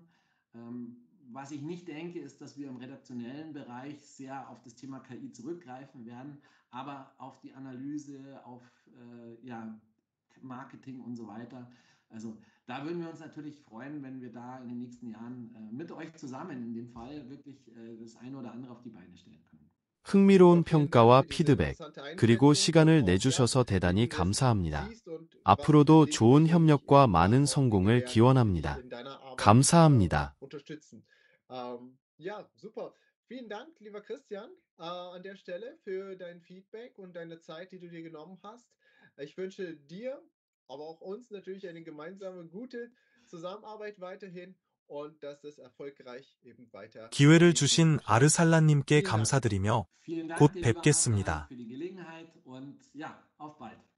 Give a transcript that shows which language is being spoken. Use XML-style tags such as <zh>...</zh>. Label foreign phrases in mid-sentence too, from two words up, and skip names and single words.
<de>Was ich nicht denke, ist, dass wir im redaktionellen Bereich sehr auf das Thema KI zurückgreifen werden, aber auf die Analyse, auf Marketing und so weiter. Also da würden wir uns natürlich freuen, wenn wir da in den nächsten Jahren mit euch zusammen in dem Fall wirklich das eine oder andere auf die Beine stellen können.</de> <ko>흥미로운 평가와 피드백, 그리고 시간을 내주셔서 대단히 감사합니다. 앞으로도 좋은 협력과 많은 성공을 기원합니다. 감사합니다.</ko> <de>Ja, super. Vielen Dank, lieber Christian, an der Stelle für dein Feedback und deine Zeit, die du dir genommen hast. Ich wünsche dir, aber auch uns natürlich eine gemeinsame, gute Zusammenarbeit weiterhin und dass es erfolgreich eben weiter.</de> <ko>기회를 주신 아르살란님께 감사드리며 곧 뵙겠습니다.</ko> <de>Für die Gelegenheit und ja, auf bald.</de>